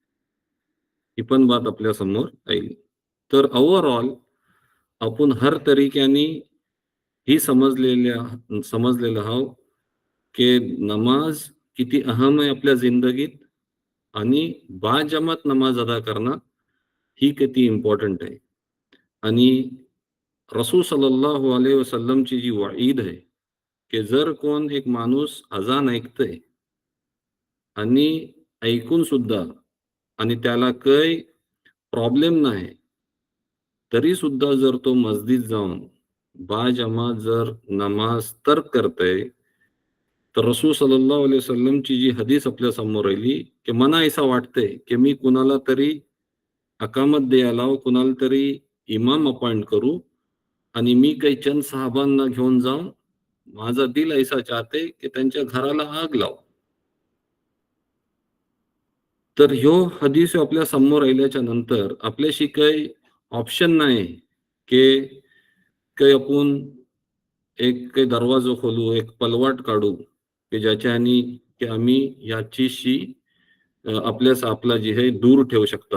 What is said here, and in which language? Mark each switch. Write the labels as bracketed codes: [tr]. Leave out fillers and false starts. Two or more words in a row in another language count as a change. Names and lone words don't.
[mr] ही पण बात आपल्या समोर आली. तर ओव्हरऑल आपण हर तरीक्याने ही समजलेलं आहोत, की नमाज किती अहम आहे आपल्या जिंदगीत आणि बाजमात नमाज अदा करणं ही किती इम्पॉर्टंट आहे. आणि रसूल [ar] صلى الله عليه وسلمची [mr] जी वईद आहे, की जर कोण एक माणूस अजान ऐकतंय आणि ऐकून सुद्धा आणि त्याला काही प्रॉब्लेम नाही, तरी सुद्धा जर तो मस्जिद जाऊन बाजमात जर नमाज तर्क करतंय, तर रसूल [ar] صلى الله عليه وسلمची [mr] जी हदीस आपल्या समोर आली, की मला असं वाटतंय की मी कुणाला तरी अकामत द्यायला लावू, कुणाला तरी इमाम अपॉइंट करू आणि मी काही चंद साहेबांना घेऊन जाऊन माझा [hi] दिल ऐसा चाहते [mr] की त्यांच्या घराला आग लाव. तर ह्यो हदीस आपल्या समोर आल्याच्या नंतर आपल्याशी काही ऑप्शन नाही, की काही आपण एक काही दरवाजा खोलू, एक पलवाट काढू, की ज्याच्याने की आम्ही याच्याशी आपला जे आहे दूर ठेवू शकता.